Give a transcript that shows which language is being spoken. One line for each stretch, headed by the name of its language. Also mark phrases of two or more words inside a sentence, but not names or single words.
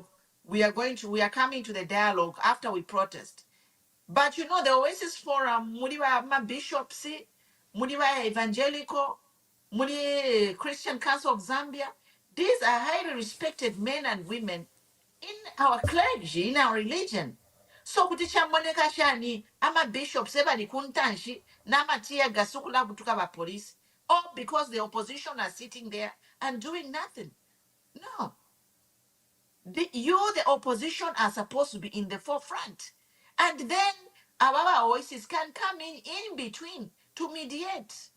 English: We are coming to the dialogue after we protest. But you know, the Oasis Forum, Mudiwa bishops, Mudiwa evangelical, Mudi Christian Council of Zambia, these are highly respected men and women in our clergy, in our religion.
Bemba: So kuti chamoneka shani ama bishops ebali kuntanshi nama tia gasukula butuka ba police,
English: all because the opposition are sitting there and doing nothing. No. The opposition are supposed to be in the forefront. And then our voices can come in between to mediate.